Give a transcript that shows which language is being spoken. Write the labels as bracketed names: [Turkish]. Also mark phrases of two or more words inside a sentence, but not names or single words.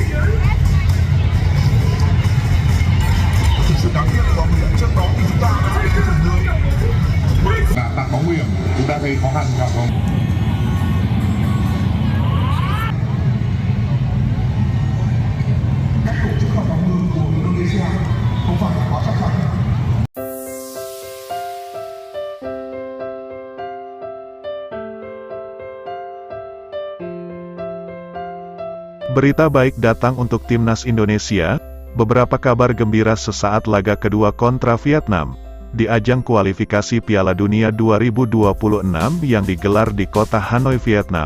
[Vietnamese] Thực sự đáng tiếc có một trước đó thì chúng ta đã thấy cái phần lưới là tạt bóng nguy hiểm, chúng ta thấy khó khăn phải không? Các tổ chức phòng ngự của Indonesia không phải là quá chắc chắn. [Indonesian] Berita baik datang untuk timnas Indonesia. Beberapa kabar gembira sesaat laga kedua kontra Vietnam di ajang kualifikasi Piala Dunia 2026 yang digelar di kota Hanoi, Vietnam.